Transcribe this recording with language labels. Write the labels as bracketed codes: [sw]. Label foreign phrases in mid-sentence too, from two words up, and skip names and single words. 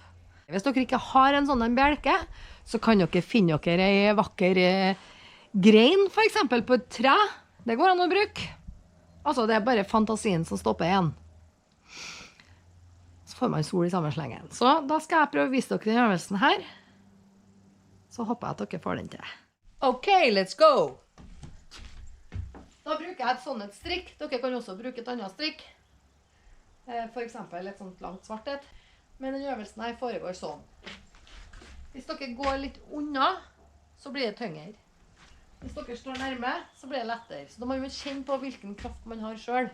[no] Hvis dere ikke har en sånn bjelke, så kan dere finne dere en vakker grein, for eksempel på et tre. Det går an å bruke. Altså, det er bare fantasien som stopper igjen. Så får man sol i samme slengen. Så da skal jeg prøve å vise dere den øvelsen her. Så håper jeg at dere får den til. [en] Ok, let's go! [no] Da bruker jeg et sånt strikk. Dere kan også bruke et annet strikk. For eksempel et sånt langt svartet. Men den øvelsen her foregår sånn. Hvis dere går litt unna, så blir det tyngre. Hvis dere står nærme, så blir det lettere. Så da må man kjenne på hvilken kraft man har selv.